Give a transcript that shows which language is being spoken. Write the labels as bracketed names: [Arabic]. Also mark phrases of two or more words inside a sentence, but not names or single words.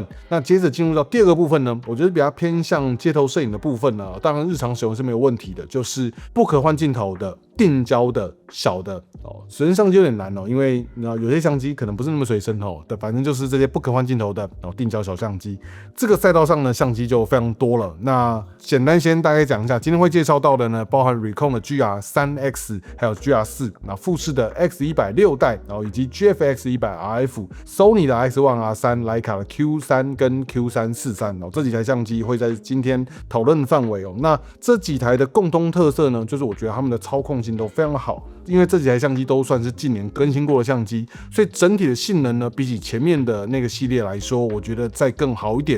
[Chinese] 那接着進入到第二個部分呢，我覺得比較偏向街頭攝影的部分呢，當然日常使用是沒有問題的，就是不可換鏡頭的定焦的小的隨身相機有點難因為有些相機可能不是那麼隨身反正就是這些不可換鏡頭的定焦小相機。這個賽道上呢，相機就非常多了。那簡單先大概講一下，今天會介紹到的呢，包含 Recon 的 GR3X， 還有 GR4， 富士的 X100 6代，以及 GFX100 RF，Sony 的 X1R3， 徠卡的 Q3 跟 Q343，这幾台相機會在今天討論範圍那這幾台的共通特色呢，就是我覺得他們的操控性都非常好。因為這幾台相機都算是近年更新過的相機，所以整體的性能呢，比起前面的那個系列來說，我覺得再更好一點。